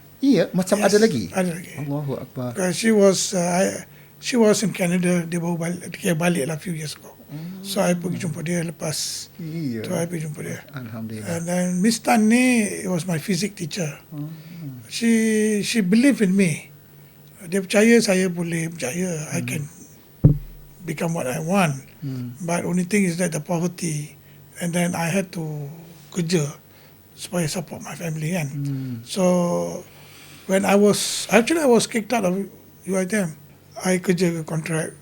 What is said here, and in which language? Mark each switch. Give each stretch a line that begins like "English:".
Malay: Iya, macam ada lagi? Ada lagi. Allahu Akbar.
English: She was in Canada.
Malay: Dia baru balik lah
English: few years ago.
Malay: So, I pergi jumpa dia lepas. Iya. So, I pergi jumpa dia. Alhamdulillah.
English: And then Miss Tan ni was my physics teacher. She believed in me.
Malay: Dia percaya saya boleh berjaya.
English: I can become what I want. But only thing is that the poverty, and then I had to
Malay: kerja supaya
English: support my family kan. So when I was kicked out of UiTM, I
Malay: kerja ke kontrak.